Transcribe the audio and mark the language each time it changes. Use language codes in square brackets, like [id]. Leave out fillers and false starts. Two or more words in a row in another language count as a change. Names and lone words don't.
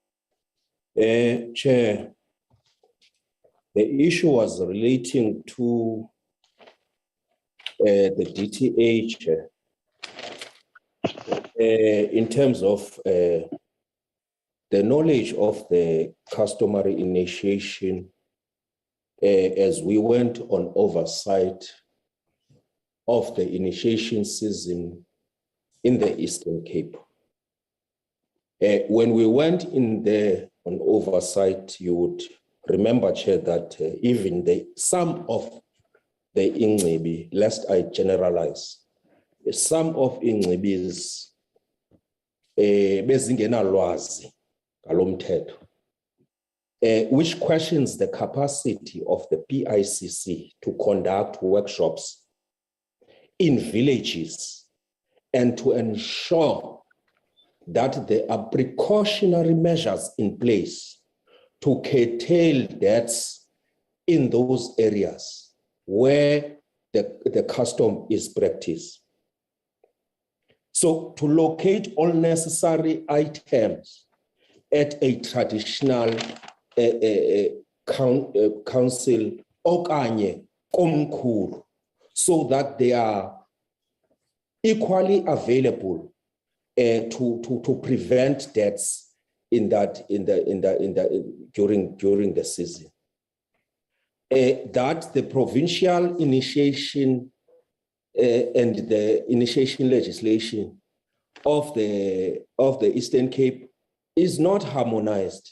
[en] Chair, the issue was relating to the DTH in terms of the knowledge of the customary initiation as we went on oversight of the initiation season in the Eastern Cape. When we went in there on oversight, you would remember, Chair, that even some of the Ingcibi, lest I generalize, some of Ingcibi's [xh] bezingena lwazi ngalo mthetho, [en] which questions the capacity of the PICC to conduct workshops in villages and to ensure that there are precautionary measures in place to curtail deaths in those areas where the custom is practiced. So to locate all necessary items at a traditional council [xh] okanye komkhulu, [en] so that they are equally available to prevent deaths during the season. That the provincial initiation and the initiation legislation of the Eastern Cape is not harmonized.